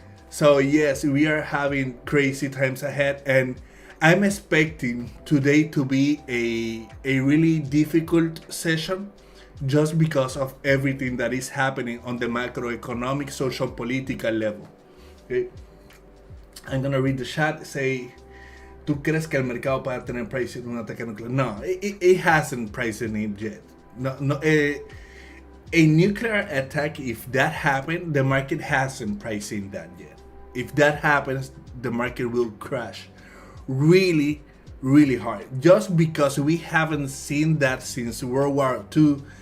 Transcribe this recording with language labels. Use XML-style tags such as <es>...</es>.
<en>So yes, we are having crazy times ahead, and I'm expecting today to be a really difficult session, just because of everything that is happening on the macroeconomic, social, political level. Okay, I'm gonna read the chat.</en> <es>Say, ¿tú crees que el mercado pueda tener price en un ataque nuclear?</es> <en>No, it hasn't priced in it yet. No, a nuclear attack, if that happened, the market hasn't priced in that yet. If that happens, the market will crash really, really hard. Just because we haven't seen that since World War II.</en>